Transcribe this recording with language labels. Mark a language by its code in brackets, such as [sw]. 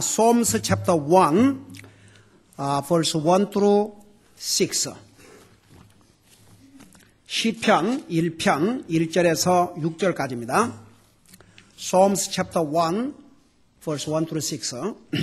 [en] Psalms chapter 1, verse 1 through 6. [ko] 시편 1편 1절에서 6절까지입니다. [en] Psalms chapter 1, verse 1 through 6.